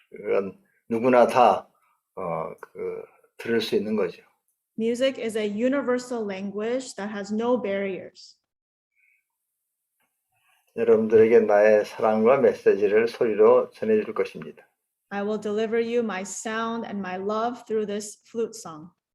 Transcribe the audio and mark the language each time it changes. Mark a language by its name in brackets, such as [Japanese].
[Korean] 그건 누구나 다 들을 수 있는 거죠. [English] Music is a universal language that has no barriers. [Korean] 여러분들에게 나의 사랑과 메시지를 소리로 전해줄 것입니다. [English] I will deliver you my sound and my love through this flute song.